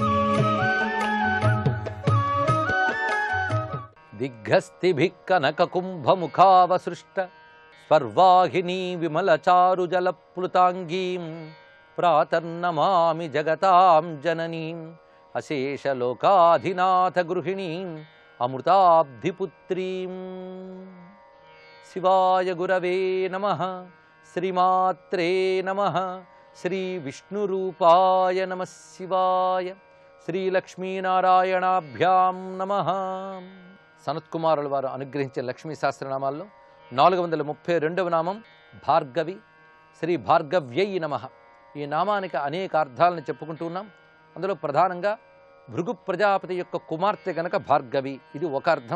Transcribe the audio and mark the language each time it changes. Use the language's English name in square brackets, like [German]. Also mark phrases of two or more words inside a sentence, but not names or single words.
[Sanskrit] दिग्घस्तिभिः कनककुम्भमुखावसृष्ट स्वर्वाहिनी विमलचारुजलप्लुताङ्गीं प्रातर्नमामि जगतां जननीम् अशेषलोकाधिनाथगृहिणीम् अमृताब्धिपुत्रीम्. शिवाय गुरवे नमः. श्रीमात्रे नमः. श्रीविष्णुरूपाय नमः शिवाय. శ్రీలక్ష్మీనారాయణాభ్యాం నమః. [Telugu] సనత్కుమారుల వారు అనుగ్రహించే లక్ష్మీ సహస్రనామాల్లో 432వ నామం భార్గవి. [Sanskrit] శ్రీ భార్గవ్యై నమః. [Telugu] ఈ నామానికి అనేక అర్థాలను చెప్పుకుంటూ ఉన్నాం. అందులో ప్రధానంగా భృగు ప్రజాపతి యొక్క కుమార్తె గనక భార్గవి, ఇది ఒక అర్థం.